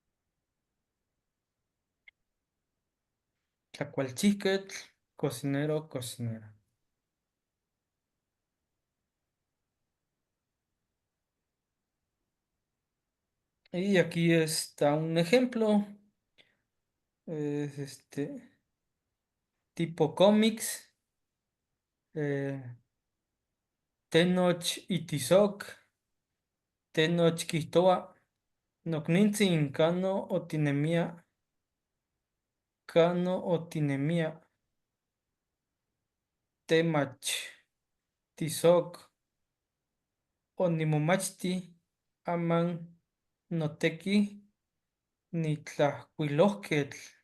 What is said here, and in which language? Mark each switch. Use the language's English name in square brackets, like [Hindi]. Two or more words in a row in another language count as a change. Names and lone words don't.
[Nahuatl languages] Tlacualchihquetl, cocinero, cocinera. [Spanish] Y aquí está un ejemplo. Es tipo cómics. [Nahuatl languages] Tenoch Itizoc, Tenoch Quihtoa, Nocnintzin Cano Otinemia, Temach, Tizoc, Onimomachti, Aman, Noteki, Nitlahcuilosquetl.